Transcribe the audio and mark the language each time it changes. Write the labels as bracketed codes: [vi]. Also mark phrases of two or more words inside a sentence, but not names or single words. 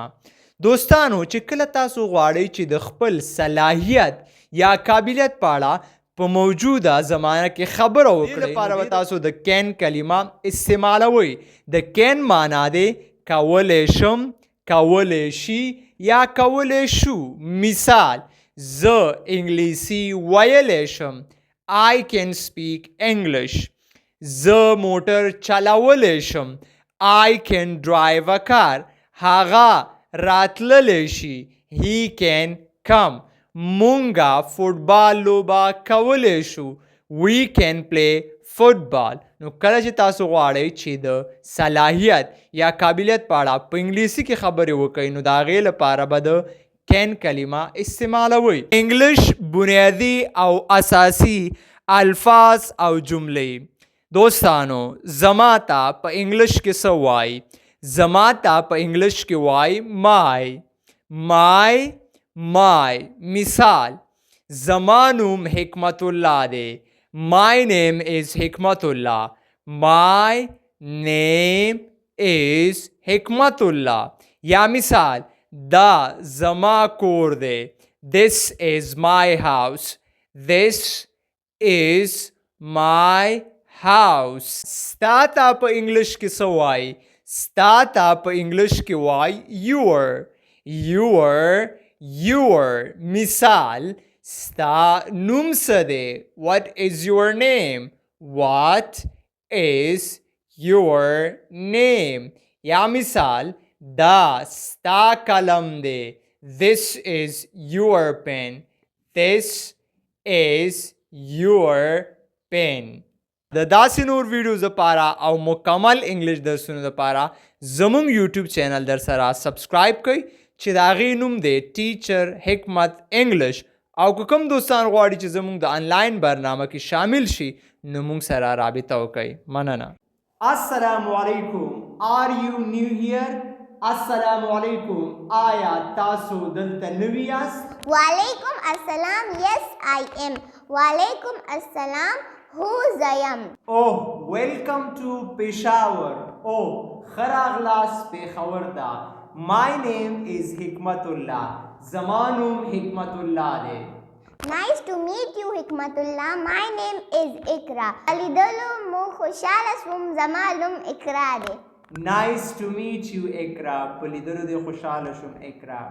[ps] دوستانو چې کله تاسو غواړئ چې د خپل صلاحیت یا قابلیت په اړه په موجوده زمانه کې خبره وکړئ، دې لپاره به تاسو د کین کلمه استعمالوئ. د کین معنا دی کولی شم، کولی شي یا کولی شو. مثال: زه انګلیسي ویلی شم. [en] I can speak English. [ps] زه موټر چلولی شم. [en] I can drive a car. [ps] هغه راتللی شي. [en] He can come. [ps] مونږه فوټبال لوبه کولی شو. [en] We can play football. [ps] نو کله چې تاسو غواړئ چې د صلاحیت یا قابلیت په اړه په انګلیسي کې خبرې وکړئ، نو د هغې لپاره به د کین کلمه استعمالوئ. انګلش بنیادي او اساسي الفاظ او جملې. دوستانو زما ته په انګلش کې څه وایي؟ زما ته په انګلش کې وایي my. مثال: زما نوم حکمت الله دی. [en] My name is Hikmatullah. My name is Hikmatullah. [ps] یا مثال: دا زما کور دی. [en] This is my house. This is my house. [ps] ستا ته په انګلش کې څه وایي؟ ستا ته په انګلش کې وایي your. مثال: ستا نوم څه دی؟ [en] What is your name? What is your name? [ps] یا مثال: دا ستا قلم دی. [en] This is your pen. This is your pen. [ps] د داسې نور ویډیوز لپاره او مکمل انګلیش درسونو لپاره زمونږ یوټیوب چینل در سره سبسکرایب کړئ چې د هغې نوم دی ټیچر حکمت انګلش. او که کوم دوستان غواړي چې زمونږ د آنلاین برنامه کې شامل شي، نو مونږ سره رابطه وکړئ. مننه. [ar] السلام علیکم. [en] Are you new here? [ar] السلام علیکم. [ps] آیا تاسو دلته نوي یاست؟ [ar] وعلیکم السلام. [en] Yes, I am. [ar] وعلیکم السلام. [en] Who's I am? Oh, welcome to Peshawar. [ps] Oh, ښه راغلاست پېښور ته. [en] My name is Hikmatullah. [ps] زما نوم حکمت الله دی. [en] Nice to meet you, Hikmatullah. My name is Ikra. [ps] لیدلو مو خوشحاله شوم. زما نوم اقرا دی. [en] Nice to meet you, Ikra. [ps] په لیدلو دې خوشحاله شوم اقرا.